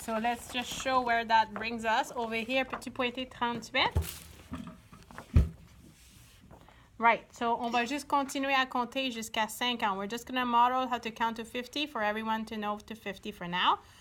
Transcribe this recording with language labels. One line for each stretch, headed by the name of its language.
English: So let's just show where that brings us. Over here,
French: peux-tu pointer 38?
English: Right, so
French: on va juste continuer à compter jusqu'à 50.
English: We're just going to model how to count to 50 for everyone to know to 50 for now.